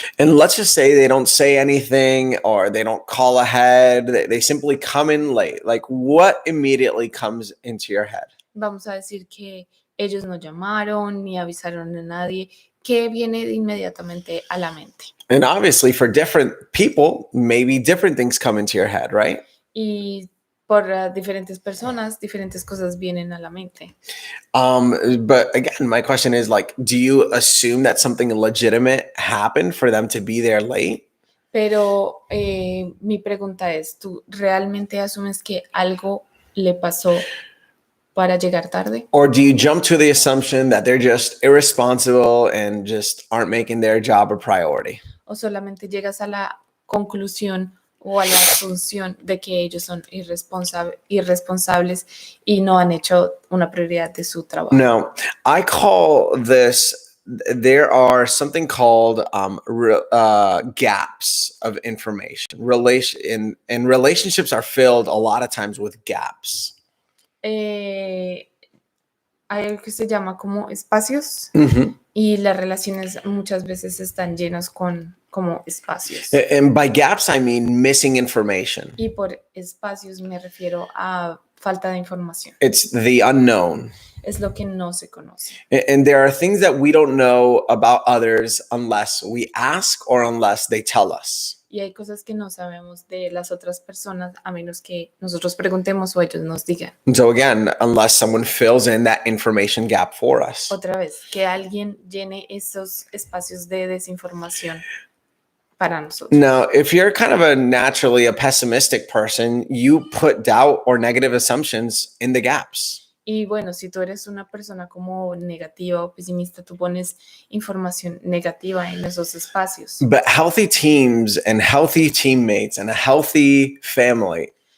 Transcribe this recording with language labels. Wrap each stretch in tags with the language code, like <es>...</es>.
<en>And let's just say they don't say anything or they don't call ahead. They simply come in late. Like, what immediately comes into your head?</en> <es>Vamos a decir que ellos no llamaron ni avisaron a nadie. ¿Qué viene inmediatamente a la mente?</es> <en>And obviously for different people, maybe different things come into your head, right?</en> <es>Y por diferentes personas, diferentes cosas vienen a la mente.</es> <en>But again, my question is, like, do you assume that something legitimate happened for them to be there late?</en> <es>Pero mi pregunta es, ¿tú realmente asumes que algo le pasó para llegar tarde?</es> <en>Or do you jump to the assumption that they're just irresponsible and just aren't making their job a priority?</en> <es>¿O solamente llegas a la conclusión o a la asunción de que ellos son irresponsables y no han hecho una prioridad de su trabajo?</es> <en>No, I call this, there are something called gaps of information. And relationships are filled a lot of times with gaps.</en> <es>Hay algo que se llama como espacios Mm-hmm. y las relaciones muchas veces están llenas con como espacios.</es> <en>And by gaps, I mean missing information.</en> <es>Y por espacios me refiero a falta de información.</es> <en>It's the unknown.</en> <es>Es lo que no se conoce.</es> <en>And there are things that we don't know about others unless we ask or unless they tell us.</en> <es>Y hay cosas que no sabemos de las otras personas a menos que nosotros preguntemos o ellos nos digan.</es> <en>And so again, unless someone fills in that information gap for us.</en> <es>Otra vez, que alguien llene esos espacios de desinformación para nosotros.</es> <en>Now, if you're kind of naturally a pessimistic person, you put doubt or negative assumptions in the gaps.</en> <es>Y bueno, si tú eres una persona como negativa o pesimista, tú pones información negativa en esos espacios.</es> <en>But healthy teams and healthy teammates and a healthy family.</en>